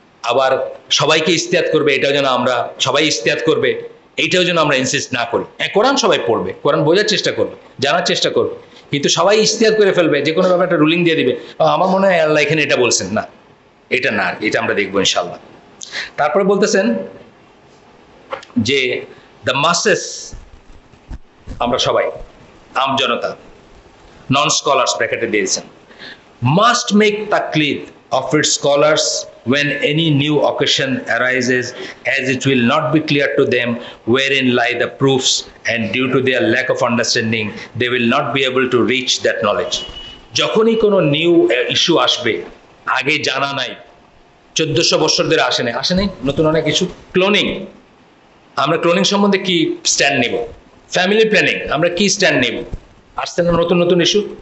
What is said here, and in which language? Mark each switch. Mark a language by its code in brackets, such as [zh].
[bn] আবার সবাইকে ইস্তেহাদ করবে এটাও যেন আমরা, সবাই ইস্তেহাদ করবে এইটাও যেন আমরা ইনসিস্ট না করি। কোরআন সবাই পড়বে, কোরআন বোঝার চেষ্টা করবে, জানার চেষ্টা করবে, কিন্তু সবাই ইস্তেহাদ করে ফেলবে, যে কোনো ব্যাপারে একটা রুলিং দিয়ে দিবে, আমার মনে হয় আল্লাহ এখানে এটা বলছেন না, এটা না, এটা আমরা দেখবো ইনশাল্লাহ। তারপরে বলতেছেন যে [en] the masses, [bn] আমরা সবাই, আম জনতা, [en] Non scholars ব্র্যাকেটে দিয়েছেন, must make তাকলিদ of its scholars when any new occasion arises, as it will not be clear to them wherein lie the proofs, and due to their lack of understanding they will not be able to reach that knowledge. [bn] যখনই কোনো new issue আসবে, আগে জানা নাই, 1400 বছর ধরে আসে নাই নতুন অনেক ইস্যু। ক্লোনিং, আমরা ক্লোনিং সম্বন্ধে কি স্ট্যান্ড নেব? ফ্যামিলি প্ল্যানিং, আমরা কি স্ট্যান্ড নেব? আসছে না নতুন নতুন ইস্যু।